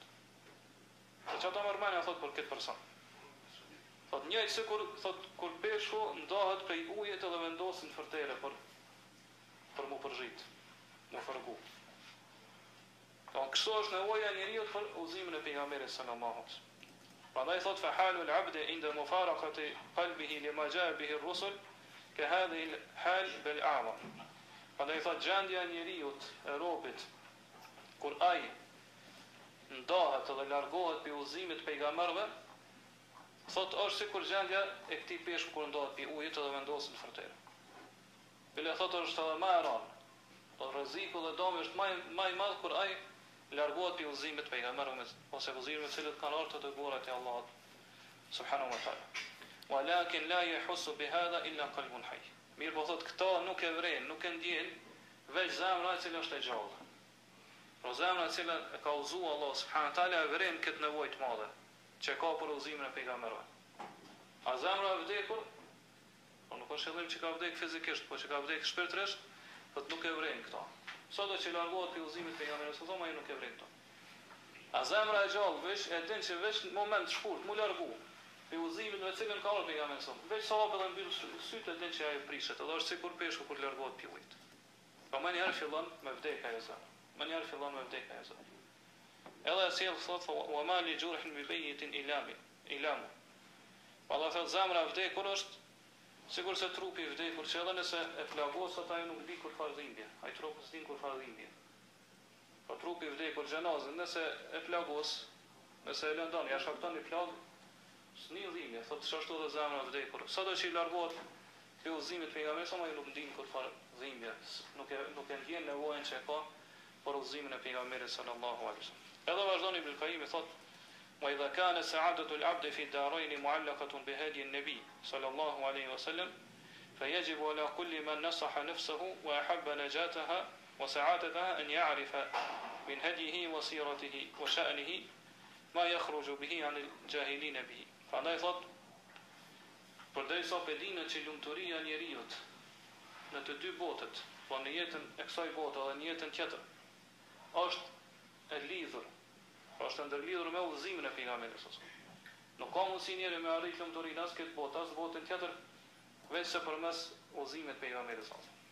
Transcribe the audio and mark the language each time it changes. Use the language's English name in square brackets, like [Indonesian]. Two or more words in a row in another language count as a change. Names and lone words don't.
[Albanian] Po çfarë mërmani thot për këtë person? Thot njëjtë se kur peshku ndahet prej ujit edhe vendosin fërtere për mu përzit, mu fërgu. Kështu është nevoja e njeriu për udhëzimin e pejgamberit [Arabic] صلى الله عليه وسلم. [Albanian] Prandaj thot [Arabic] فحال العبد عند مفارقة قلبه لما جاء به الرسل كهذه الحال بل أعظم. [Albanian] Prandaj thot gjendja e njeriu e robit kur ai ndahet edhe largohet pi udhëzimit të pejgamberëve, thot është sikur gjendja e këtij peshku kur ndahet pi ujit edhe vendosin fërtere. Bile thot është edhe më e rëndë. Po rreziku dhe dëmi është më i madh kur ai largohet pi udhëzimit të pejgamberëve ose udhëzimit të cilët kanë ardhur të dëgjuarat e Allahut [Arabic] سبحانه وتعالى. ولكن لا يحس بهذا إلا قلب حي. [Albanian] Mirë po thot këto nuk e vren, nuk e ndjen veç zemra e cila është e gjallë. Por zemra e cila e ka udhëzuar Allah [Arabic] سبحانه وتعالى [Albanian] e vren këtë nevojë të madhe që ka për udhëzimin e pejgamberëve. A zemra e vdekur, po nuk është qëllim që ka vdek fizikisht, po që ka vdek shpirtërisht, thot nuk e vren këto. Sado që largohet pi udhëzimit të pejgamberit [Arabic] صلى الله عليه وسلم, [Albanian] ai nuk e vren këto. A zemra e gjallë veç e din që veç në moment shkurt mu largu pi udhëzimit me cilën ka ardhur pejgamberi [Arabic] صلى الله عليه وسلم, [Albanian] veç sa hapet dhe mbyll sytë e din që ai prishet, edhe është sikur peshku kur largohet pi ujit. Po më njëherë fillon me vdek ajo zemra. Më njëherë fillon me vdek ajo zemra. Edhe sjell thot [Arabic] وما لجرح ببيت إيلام. [Albanian] Allah thot zemra vdekur është sikur se trupi i vdekur që edhe nëse e plagos atë ai nuk di kur farë dhimbje. Ai trupi s'din kur farë dhimbje. Po trupi i vdekur xhenazën nëse e plagos, nëse e lëndon ja shkakton një plag, s'ni dhimbje, thot çashtu edhe zemra vdekur. Sado që i largohet pi udhëzimit pejgamberit ai nuk din kur farë dhimbje, nuk e ndjen nevojën që ka për udhëzimin e pejgamberit [Arabic] صلى الله عليه وسلم. [Albanian] Edhe vazhdon Ibn Qayyim thot [Arabic] وإذا كان سعادة العبد في الدارين معلقة بهدي النبي صلى الله عليه وسلم فيجب على كل من نصح نفسه وأحب نجاتها وسعادتها أن يعرف من هديه وسيرته وشأنه ما يخرج به عن الجاهلين به. [Albanian] فعندما thot përderisa pe dinë që lumturia e njeriut në të dy botët, po në jetën e kësaj bote dhe në jetën tjetër, është e lidhur, është ndërlidhur me udhëzimin e pejgamberit [Arabic] صلى الله عليه وسلم. [Albanian] Nuk ka mundësi njeri me arrit lumturinë as këtë botë, as botën tjetër, veçse përmes udhëzimit të pejgamberit [Arabic] صلى الله عليه وسلم.